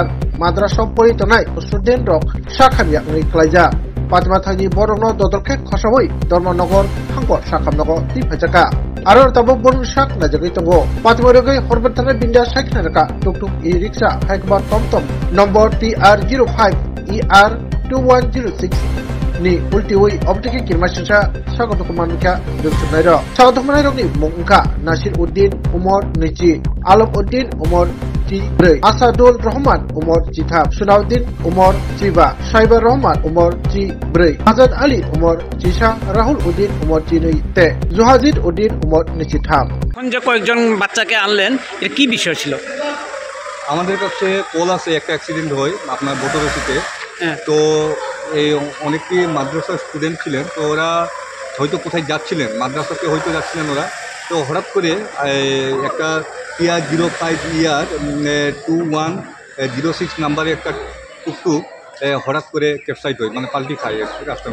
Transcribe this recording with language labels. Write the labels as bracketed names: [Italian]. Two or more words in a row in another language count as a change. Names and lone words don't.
[Kok Borok] Madrasa Poritonai Student Rock Shakhamya Niklaja Patimathani Borono Dodorke Khosawai Dormonogor Hangor Shakamnogo Tipajaka Aror Tabo Bon Shak Najagitongo Patimorogai Horbatana Binda Shaknaka Tuk Tuk I-Riksha Hikbar TomTom Number TR05 ER2106 Ni Ultiwoi Optiki Kirmasha Shakotokumanika Dunsunairo Shakotokumairo ni Mungka Nasir Uddin Umar Nichi Alam Uddin Umar Bre Asadul Rahman Umar Chithab Sunauddin Umar Chiba Shaibar Rahman Umar Bre Azad Ali Umar Chisha Rahul Uddin Umar Chinui Te Zuhazid Uddin Umar Nichithab [Bangla] এখন যে কয়েকজন বাচ্চাকে আনলেন এর কি বিষয় ছিল? আমাদের কাছে কল আছে একটা অ্যাক্সিডেন্ট হয় আপনার বোটরসিতে। তো এই অনেকটি মাদ্রাসার স্টুডেন্ট ছিলেন, তো ওরা হয়তো কোথায় যাচ্ছিলেন, মাদ্রাসাতে হয়তো যাচ্ছিলেন ওরা। তো হঠাৎ করে একটা TR05 2106 নাম্বারে একটা টুকটুক হঠাৎ করে ক্যাপসাইট হয়, মানে পাল্টি খায় রাস্তার